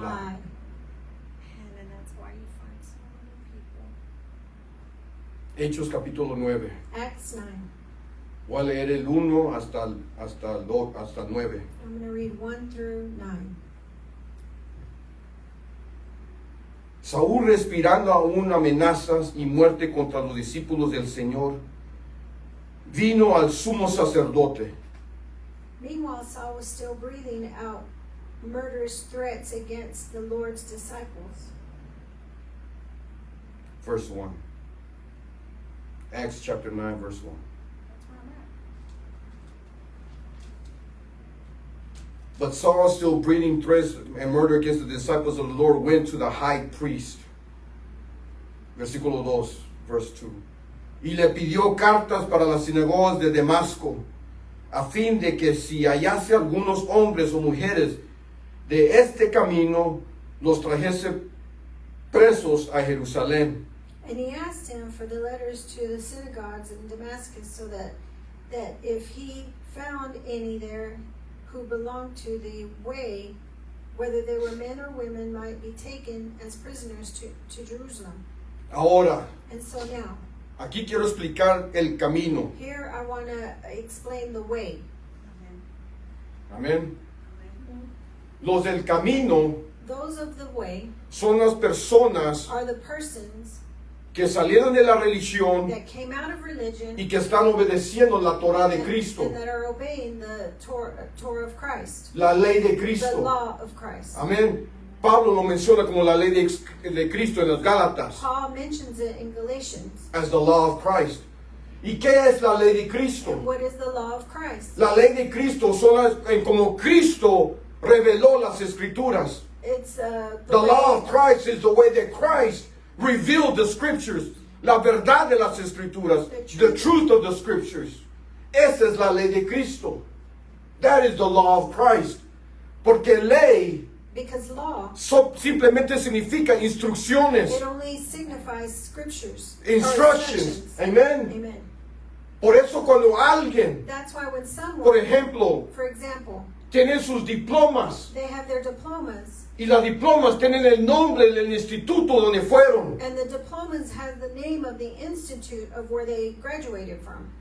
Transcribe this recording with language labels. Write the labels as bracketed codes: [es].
[en] lie. And that's why you find so many people. [es] Hechos capítulo 9. [en] Acts 9. [es] Voy a leer el 1 hasta 9. [en] I'm going to read 1 through 9. [es] Saúl, respirando aún amenazas y muerte contra los discípulos del Señor, vino al sumo sacerdote. [en] Meanwhile, Saul was still breathing out murderous threats against the Lord's disciples. Verse 1. Acts chapter 9, verse 1. That's where I'm at. But Saul, still breathing threats and murder against the disciples of the Lord, went to the high priest. [es] Versículo 2, [en] verse 2. [es] Y le pidió cartas para las sinagogas de Damasco, a fin de que si hallase algunos hombres o mujeres de este camino, los trajese presos a Jerusalén. [en] And he asked him for the letters to the synagogues in Damascus, so that if he found any there who belonged to the way, whether they were men or women, might be taken as prisoners to Jerusalem. [es] Ahora, [en] And so now, [es] aquí quiero explicar el camino. [en] here I want to explain the way. [es] Amén. Los del camino [en] Those of the way [es] son las personas [en] are the persons [es] que salieron de la religión [en] that came out of religion [es] y que están obedeciendo la Torah de Cristo, [en] and that are obeying the Torah of Christ, [es] la ley de Cristo. [en] law of Christ. [es] Amén. Pablo lo menciona como la ley de Cristo en las Gálatas, [en] Paul mentions it in Galatians. as the law of Christ. [es] ¿Y qué es la ley de [en] And [es] Cristo? [en] what is the law of Christ? [es] La ley de Cristo son como Cristo reveló las Escrituras. [en] It's The law of Christ is the way that Christ revealed the Scriptures. [es] La verdad de las Escrituras. [en] The truth of the Scriptures. [es] Esa es la ley de Cristo. [en] That is the law of Christ. [es] Porque ley [en] because law, [es] simplemente significa instrucciones, [en] it only signifies scriptures. or instructions. Amen. Amen. [es] Por eso cuando alguien, [en] That's why when [es] por [en] someone, [es] ejemplo, [en] for example, [es] tiene sus diplomas [en] they have their diplomas, [es] y las diplomas tienen el nombre del instituto donde fueron. [en] and the diplomas have the name of the institute of where they graduated from.